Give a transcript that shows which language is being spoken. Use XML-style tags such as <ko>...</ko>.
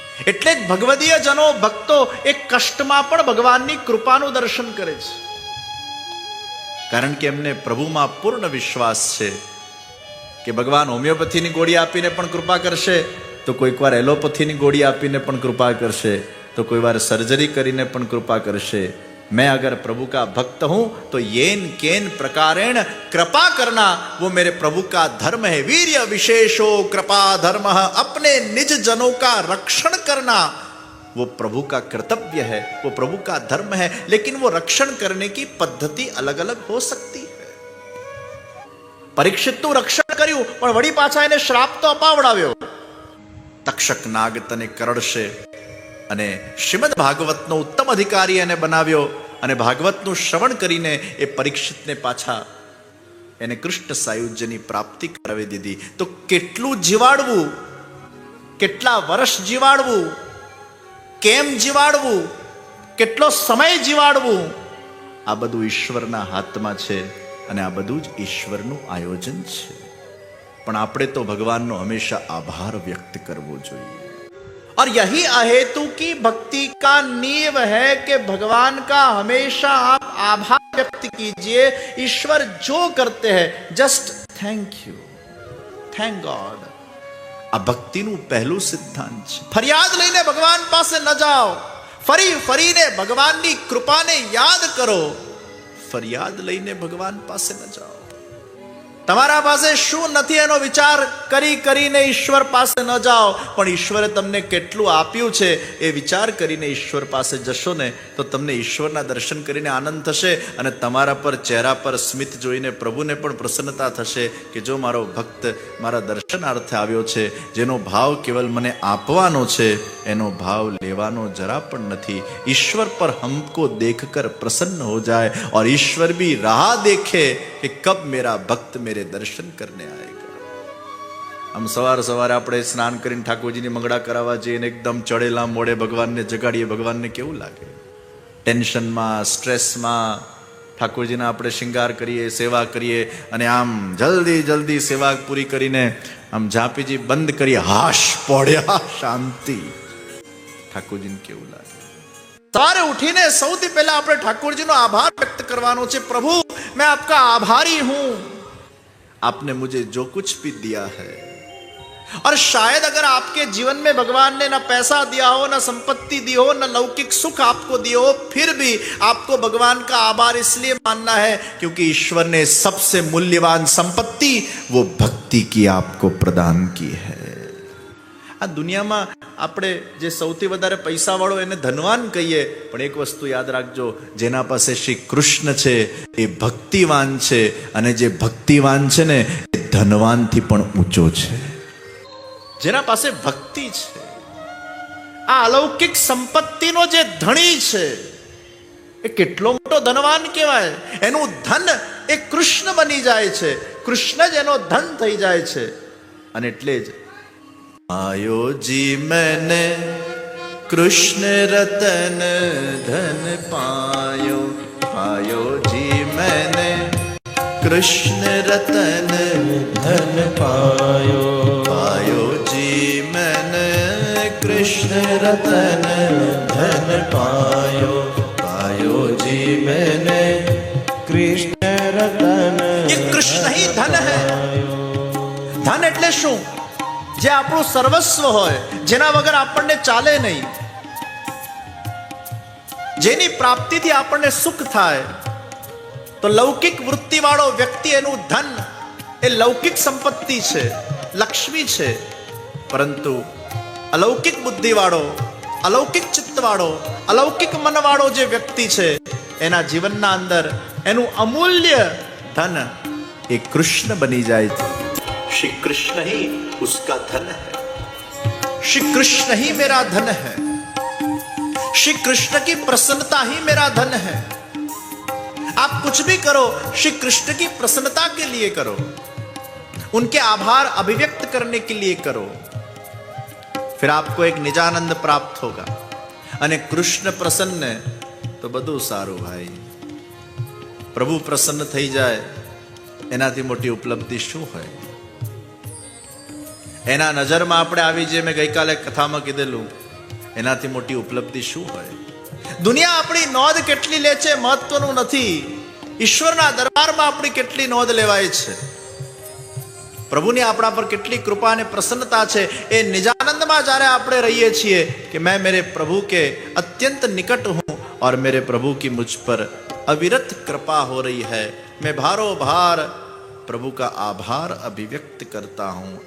<gu>એટલે જ ભગવદીય જનો, ભક્તો એ કષ્ટમાં પણ ભગવાનની કૃપાનું દર્શન કરે છે. કારણ કે એમને પ્રભુમાં પૂર્ણ વિશ્વાસ છે કે ભગવાન હોમિયોપેથીની ગોળી આપીને પણ કૃપા કરશે, તો કોઈક વાર એલોપેથીની ગોળી આપીને પણ કૃપા કરશે, તો કોઈ વાર સર્જરી કરીને પણ કૃપા કરશે.</gu> <hi>मैं अगर प्रभु का भक्त हूं तो येन केन प्रकारेण कृपा करना वो मेरे प्रभु का धर्म है. वीर्य विशेषो कृपा धर्म, अपने निज जनों का रक्षण करना वो प्रभु का कर्तव्य है, वो प्रभु का धर्म है. लेकिन वो रक्षण करने की पद्धति अलग अलग हो सकती है.</hi> <gu>परीक्षितનું રક્ષણ કર્યું, પણ વળી પાછા એને શ્રાપ તો અપાવડાવ્યો. તક્ષક નાગ તને કરડશે, અને શ્રીમદ ભાગવતનો ઉત્તમ અધિકારી એને બનાવ્યો, અને ભાગવતનું શ્રવણ કરીને એ પરીક્ષિતને પાછા એને કૃષ્ણ સાયુજ્યની પ્રાપ્તિ કરાવી દીધી. તો કેટલું જીવાડવું, કેટલા વર્ષ જીવાડવું, કેમ જીવાડવું, કેટલો સમય જીવાડવું, આ બધું ઈશ્વરના હાથમાં છે, અને આ બધું જ ઈશ્વરનું આયોજન છે. પણ આપણે તો ભગવાનનો હંમેશા આભાર વ્યક્ત કરવો જોઈએ.</gu> <hi>और यही अहेतु की भक्ति का नींव है कि भगवान का हमेशा आप आभार व्यक्त कीजिए. ईश्वर जो करते हैं</hi> <en>Just thank you, thank God.</en> <gu>આ ભક્તિનું પહેલું સિદ્ધાંત છે. ફરિયાદ લઈને ભગવાન પાસે ન જાઓ, ફરી ફરીને ભગવાનની કૃપાને યાદ કરો. ફરિયાદ લઈને ભગવાન પાસે ન જાઓ. તમારા પાસે શું નથી એનો વિચાર કરીને ઈશ્વર પાસે ન જાઓ, પણ ઈશ્વરે તમને કેટલું આપ્યું છે એ વિચાર કરીને ઈશ્વર પાસે જશો ને તો તમને ઈશ્વરના દર્શન કરીને આનંદ થશે, અને તમારા પર ચહેરા પર સ્મિત જોઈને પ્રભુને પણ પ્રસન્નતા થશે કે જો મારો ભક્ત મારા દર્શનાર્થે આવ્યો છે, જેનો ભાવ કેવલ મને આપવાનો છે, એનો ભાવ લેવાનો જરા પણ નથી.</gu> <hi>ઈશ્વર પર હમકો દેખ કર પ્રસન્ન હો જાય और ईश्वर भी राह देखे कि कब मेरा भक्त मेरे दर्शन करने आएगा.</hi> <gu>આમ સવારે આપણે સ્નાન કરીને ઠાકોરજીની મંગળા કરાવવા જઈએ ને એકદમ ચડેલા મોડે ભગવાનને જગાડીએ, ભગવાનને કેવું લાગે? ટેન્શનમાં, સ્ટ્રેસમાં ઠાકોરજીના આપણે શૃંગાર કરીએ, સેવા કરીએ, અને આમ જલ્દી સેવા પૂરી કરીને આમ ઝાંપીજી બંધ કરીએ, હાશ પડ્યા, શાંતિ. ઠાકોરજીને કેવું લાગે? सवारे उठीने सौथी पहला આપણે ઠાકોરજીનો આભાર વ્યક્ત કરવાનો છે.</gu> <hi>प्रभु मैं आपका आभारी हूं, आपने मुझे जो कुछ भी दिया है. और शायद अगर आपके जीवन में भगवान ने ना पैसा दिया हो, ना संपत्ति दी हो, ना लौकिक सुख आपको दिए हो, फिर भी आपको भगवान का आभार इसलिए मानना है क्योंकि ईश्वर ने सबसे मूल्यवान संपत्ति वो भक्ति की आपको प्रदान की है.</hi> <gu>આ દુનિયામાં આપણે જે સૌથી વધારે પૈસા વાળો એને ધનવાન કહીએ, પણ એક વસ્તુ યાદ રાખજો, જેના પાસે શ્રી કૃષ્ણ છે એ ભક્તિવાન છે, અને જે ભક્તિવાન છે ને એ ધનવાનથી પણ ઊંચો છે. જેના પાસે ભક્તિ છે, આ અલૌકિક સંપત્તિનો જે ધણી છે એ કેટલો મોટો ધનવાન કહેવાય. એનું ધન એ કૃષ્ણ બની જાય છે, કૃષ્ણ જ એનો ધન થઈ જાય છે. અને એટલે જ</gu> <hi>आयो जी मैंने कृष्ण रतन धन पायो, पायो जी मैंने कृष्ण रतन धन पायो, पायो जी मैंने कृष्ण रतन धन पायो, पायो जी मैंने कृष्ण रतन. ये कृष्ण ही धन है. धन</hi> <gu>એટલે શું? જે આપણું સર્વસ્વ હોય, જેના વગર આપણને ચાલે નહીં, જેની પ્રાપ્તિથી આપણને સુખ થાય. તો લૌકિક વૃત્તિવાળો વ્યક્તિ એનું ધન એ લૌકિક સંપત્તિ છે, લક્ષ્મી છે. પરંતુ અલૌકિક બુદ્ધિવાળો, અલૌકિક ચિત્તવાળો, અલૌકિક મનવાળો જે વ્યક્તિ છે, એના જીવનના અંદર એનું અમૂલ્ય ધન એ કૃષ્ણ બની જાય છે.</gu> <hi>श्री कृष्ण ही उसका धन है, श्री कृष्ण ही मेरा धन है, श्री कृष्ण की प्रसन्नता ही मेरा धन है. आप कुछ भी करो श्री कृष्ण की प्रसन्नता के लिए करो, उनके आभार अभिव्यक्त करने के लिए करो, फिर आपको एक निजानंद प्राप्त होगा.</hi> <gu>અને કૃષ્ણ પ્રસન્ન તો બધું સારું ભાઈ. પ્રભુ પ્રસન્ન થઈ જાય એનાથી મોટી ઉપલબ્ધિ શું હોય? એના નજરમાં આપણે આવી જઈએ, મેં ગઈકાલે કથામાં કીધેલું, એનાથી મોટી ઉપલબ્ધિ શું હોય? દુનિયા આપણી નોંધ કેટલી લે છે મહત્વનું નથી, ઈશ્વરના દરબારમાં આપણી કેટલી નોંધ લેવાય છે, પ્રભુની આપણા પર કેટલી કૃપા અને પ્રસન્નતા છે, એ નિજાનંદમાં જ્યારે આપણે રહીએ છીએ કે</gu> <hi>मैं मेरे प्रभु के अत्यंत निकट हूँ और मेरे प्रभु की मुझ पर अविरत कृपा हो रही है, मैं भारो भार प्रभु का आभार अभिव्यक्त करता हूं.</hi>